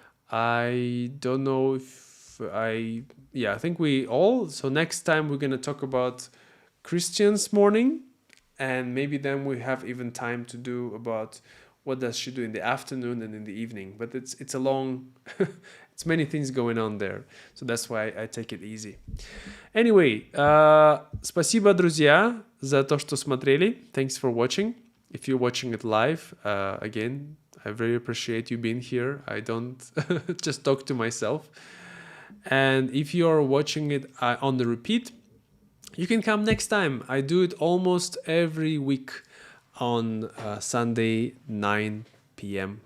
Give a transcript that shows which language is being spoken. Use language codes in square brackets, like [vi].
[en] I don't know if I think we all. So next time we're gonna talk about Christian's morning, and maybe then we have even time to do about what does she do in the afternoon and in the evening. But it's a long, it's many things going on there. So that's why I take it easy. [ru] Anyway, спасибо, друзья, за то, что смотрели. [en] Thanks for watching. If you're watching it live, again, I very appreciate you being here. I don't just talk to myself. And if you're watching it on the repeat, you can come next time. I do it almost every week on Sunday, 9 p.m.